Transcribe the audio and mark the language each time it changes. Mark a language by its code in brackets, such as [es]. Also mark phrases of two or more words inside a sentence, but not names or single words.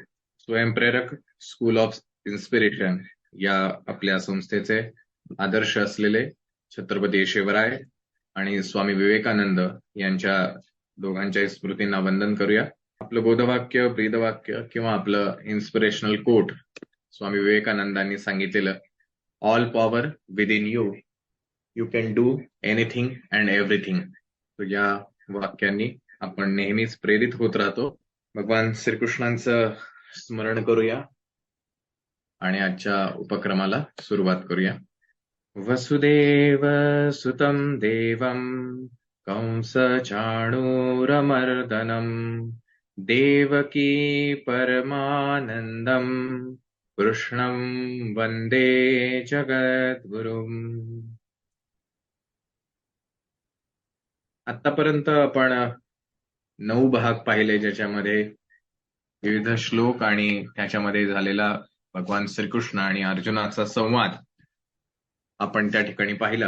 [mr] स्वयंप्रेरक स्कूल ऑफ इन्स्पिरेशन या आपल्या संस्थेचे आदर्श असलेले छत्रपती शिवराय आणि स्वामी विवेकानंद यांच्या दोघांच्या स्मृतींना वंदन करूया. आपलं बोधवाक्य, ब्रीदवाक्य किंवा आपलं [en] inspirational quote [mr] स्वामी विवेकानंदांनी सांगितलेलं, [en] All power within you, you can do anything and everything. [mr] तर या वाक्यांनी आपण नेहमीच प्रेरित होत राहतो. भगवान श्रीकृष्णांचं स्मरण करूया आणि आजच्या उपक्रमाला सुरुवात करूया. [sa] वसुदेव सुतं देवं कंस चाणूरमर्दनम देवकी परमानंदम कृष्णं वंदे जगद्गुरुम. [mr] आतापर्यंत आपण 9 भाग पाहिले, ज्याच्यामध्ये विविध श्लोक आणि त्याच्यामध्ये झालेला भगवान श्रीकृष्ण आणि अर्जुनाचा संवाद आपण त्या ठिकाणी पाहिला.